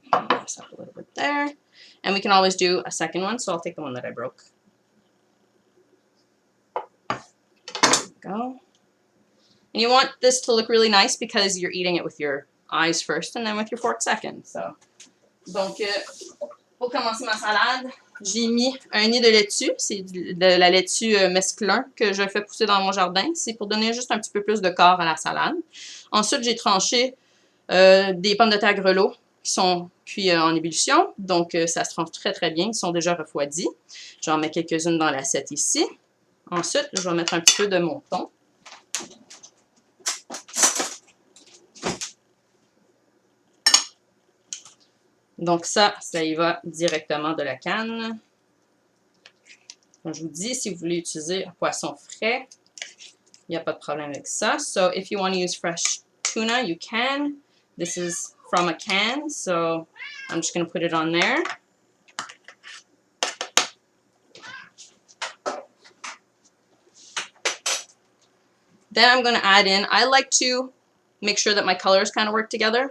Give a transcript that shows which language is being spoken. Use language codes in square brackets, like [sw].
[en] Mess up a little bit there. And we can always do a second one, so I'll take the one that I broke. There we go. And you want this to look really nice because you're eating it with your eyes first and then with your fork second. [fr] So, donc, pour commencer ma salade, j'ai mis un nid de laitue. C'est de la laitue mesclun que je fais pousser dans mon jardin. C'est pour donner juste un petit peu plus de corps à la salade. Ensuite, j'ai tranché des pommes de terre grelots qui sont cuits en ébullition. Donc, ça se tranche très, très bien. Ils sont déjà refroidis. J'en mets quelques-unes dans l'assiette ici. Ensuite, je vais mettre un petit peu de mon thon. Donc ça y va directement de la canne. Comme je vous dis, si vous voulez utiliser un poisson frais, il n'y a pas de problème avec ça. [en] So if you want to use fresh tuna, you can. This is from a can, so I'm just going to put it on there. Then I'm going to add in, I like to make sure that my colors kind of work together.